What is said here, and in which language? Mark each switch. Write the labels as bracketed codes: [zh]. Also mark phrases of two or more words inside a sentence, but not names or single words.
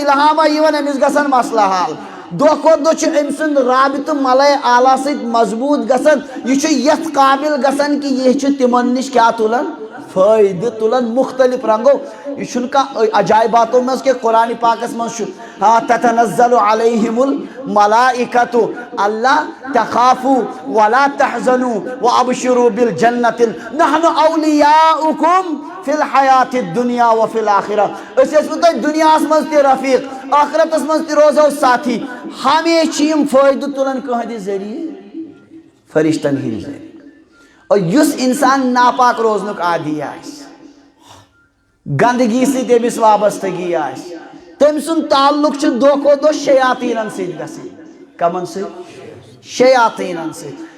[ks] الہامہ یِوان أمِس گژھان مسلہٕ حل دۄہ کھۄتہٕ دۄہ چھُ أمۍ سُنٛد رابطہٕ ملائے اعلیٰ سۭتۍ مضبوٗط گژھان یہِ چھُ یتھ قابل گژھان کہ یہِ چھُ تِمن نش کیٛاہ تُلان فٲیدٕ تُلان مختلف رنگو یہ چھُنہٕ کانٛہہ عجائباتو منٛز کینٛہہ قرآنِ پاکس منٛز چھُ [ar] تتنزل علیہم الملائکۃ اللہ تخافوا ولا تحزنوا وابشروا بالجنۃ نحن اولیاؤکم فی الحیات الدنیا وفی الآخرہ [ks] أسۍ ٲسوٕ تۄہہِ دُنیاہس منٛز تہِ رفیق آخرتس منٛز تہِ روزو ساتھی ہمیشہ چھِ یِم فٲیدٕ تُلان کٕہٕنٛدِ ذٔریعہٕ فرشتن ہٕنٛدِ ذٔریعہٕ اور یُس انسان ناپاک روزنُک عادی آسہِ گندگی سۭتۍ أمِس وابستگی آسہِ تٔمۍ سُنٛد تعلق چھُ دۄہ کھۄتہٕ دۄہ شیاطیٖنن سۭتۍ گژھان کمن سۭتۍ شیاطیٖنن سۭتۍ